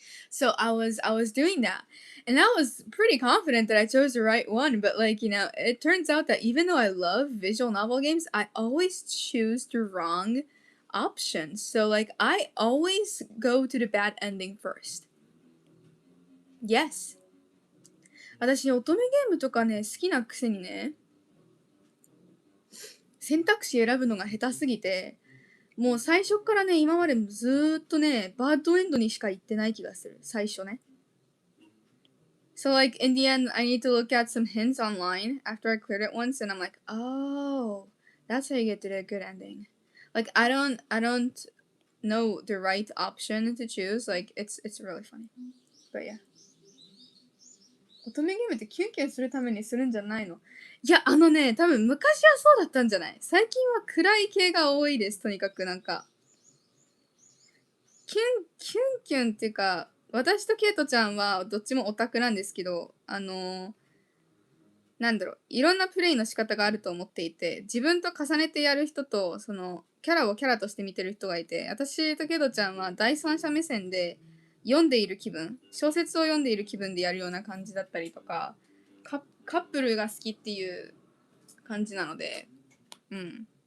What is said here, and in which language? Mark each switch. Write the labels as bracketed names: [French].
[English] So I was doing that, and I was pretty confident that I chose the right one. But like you know, it turns out that even though I love visual novel games, I always choose the wrong option. So like I always go to the bad ending first. Yes. [Japanese] 私乙女ゲームとかね好きなくせにね選択肢選ぶのが下手すぎてもう最初からね今までずーっとねバッドエンドにしか行ってない気がする最初ね。 [English] So like in the end, I need to look at some hints online after I cleared it once, and I'm like, oh, that's how you get to the good ending. Like I don't know the right option to choose. Like it's really funny, but yeah. [Japanese] 乙女ゲームってキュンキュンするためにするんじゃないの？いや多分昔はそうだったんじゃない？最近は暗い系が多いです。とにかくなんかキュンっていうか私とケイトちゃんはどっちもオタクなんですけどなんだろう、いろんなプレイの仕方があると思っていて、自分と重ねてやる人と、その、キャラをキャラとして見てる人がいて、私とケドちゃんは第三者目線で読んでいる気分、小説を読んでいる気分でやるような感じだったりとか、カップルが好きっていう感じなので、うん。